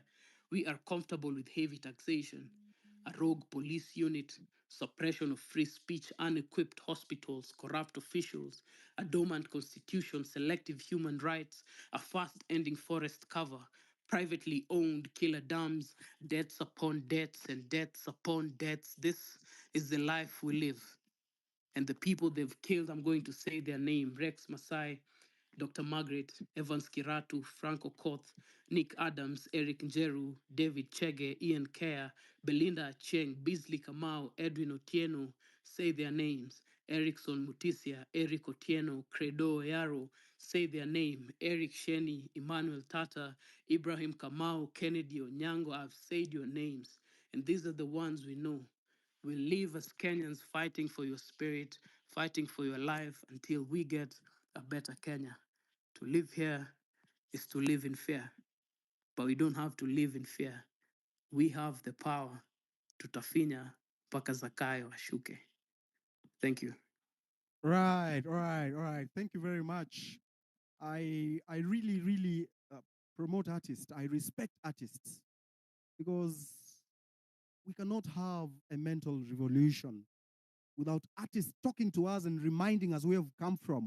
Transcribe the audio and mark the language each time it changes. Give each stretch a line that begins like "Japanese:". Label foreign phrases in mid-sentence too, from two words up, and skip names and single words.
English: We are comfortable with heavy taxation, a rogue police unit, suppression of free speech, unequipped hospitals, corrupt officials, a dormant constitution, selective human rights, a fast ending forest cover, privately owned killer dams, deaths upon deaths and deaths upon deaths. This is the life we live. And the people they've killed, I'm going to say their name: Rex Masai, Dr. Margaret, Evans Kiratu, Franco Koth, Nick Adams, Eric Njeru, David Chege, Ian Kerr, Belinda Cheng, Beasley Kamau, Edwin Otieno. Say their names: Erickson Mutisia, Eric Otieno, Credo Yaro. Say their name: Eric Sheni, Emmanuel Tata, Ibrahim Kamau, Kennedy Onyango. I've said your names, and these are the ones we know. We live as Kenyans fighting for your spirit, fighting for your life until we get a better Kenya. To live here is to live in fear, but we don't have to live in fear. We have the power.
Swahili: Tutafinya mpaka Zakayo ashuke.
English: Thank you. Right, right, right. Thank you very much. I really, really promote artists. I respect artists because we cannot have a mental revolution without artists talking to us and reminding us where we've come from.